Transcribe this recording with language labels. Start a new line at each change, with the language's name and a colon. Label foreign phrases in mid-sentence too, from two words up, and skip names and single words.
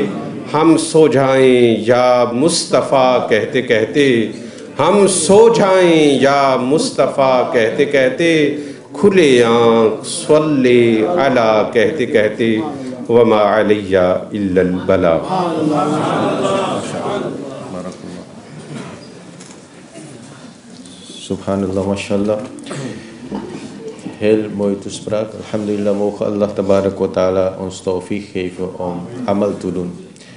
Urdu: ہم سو جائیں یا مصطفیٰ کہتے کہتے، ہم سو جائیں یا مصطفیٰ کہتے کہتے، کھلے آنکھ
Arabic: صلی علی
Urdu: کہتے کہتے،
Arabic: وما علی الا البلاغ۔ سبحان الله، ما شاء الله.
Dutch: Heel mooi toespraak. Alhamdulillah, mogen
Arabic: الله تبارك وتعالى
Dutch: ons tawfiq geven om amal te doen.